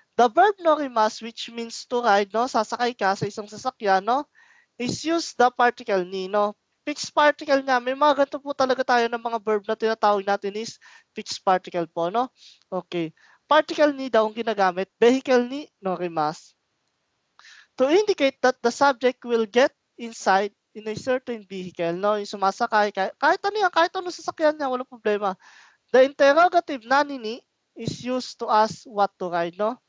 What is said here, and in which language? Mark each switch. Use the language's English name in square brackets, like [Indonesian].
[English] The verb norimas, which means to ride, no? [Filipino] Sasakay ka sa isang sasakyan, no? [English] Is use the particle ni, [Filipino] no? Fixed particle niya, may mga ganito po talaga tayo ng mga verb na tinatawag natin is fixed particle po, no? Okay. Particle ni daw ang ginagamit, vehicle ni norimas. [English] To indicate that the subject will get inside in a certain vehicle, no? [Filipino] Yung sumasakay, kahit ano yan, kahit ano sasakyan niya, walang problema. [English] The interrogative nanini is used to ask what to ride, no?